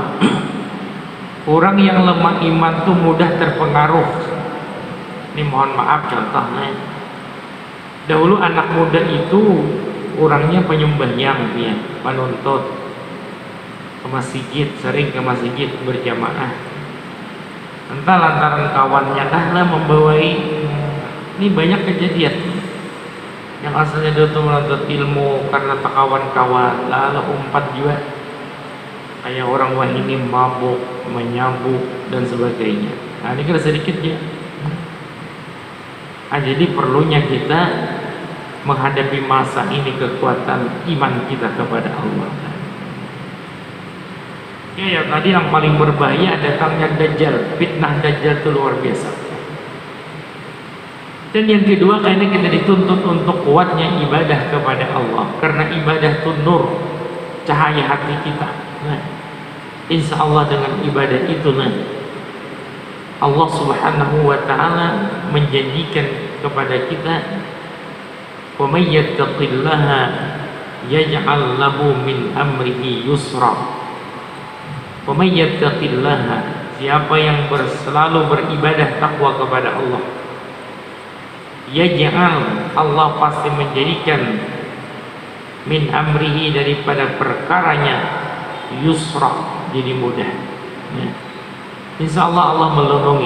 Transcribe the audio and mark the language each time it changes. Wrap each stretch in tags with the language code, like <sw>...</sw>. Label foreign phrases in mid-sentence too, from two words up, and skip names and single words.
<id>Orang yang lemah iman tuh mudah terpengaruh. Ini mohon maaf contohnya. Dahulu anak muda itu orangnya penyembahyang, dia penuntut ke masjid, sering ke masjid berjamaah. Entah lantaran kawannya lah membawai. Ini banyak kejadian yang asalnya dia tuh menuntut ilmu karena tak kawan-kawan, lalu umpat juga kayak orang wah ini mabuk, menyabuk dan sebagainya. Nah ini kan sedikit ya. Nah, jadi perlunya kita menghadapi masa ini kekuatan iman kita kepada Allah. Ya tadi yang paling berbahaya datangnya Dajjal, fitnah Dajjal itu luar biasa. Dan yang kedua karena kita dituntut untuk kuatnya ibadah kepada Allah, karena ibadah itu nur, cahaya hati kita. Nah,</id> <ar>إن شاء الله</ar> <id>dengan ibadah itu Allah</id> <ar>سبحانه وتعالى</ar> <id>menjanjikan kepada kita,</id> <ar>ومن يتق الله يجعل له من أمره يسرا. ومن يتق الله,</ar> <id>siapa yang selalu beribadah takwa kepada Allah, yaj'al, Allah pasti menjadikan</id> <ar>من أمره,</ar> <id>daripada perkaranya, yusra, jadi mudah.</id> <ar>إن شاء الله</ar> <id>Allah melindungi.</id>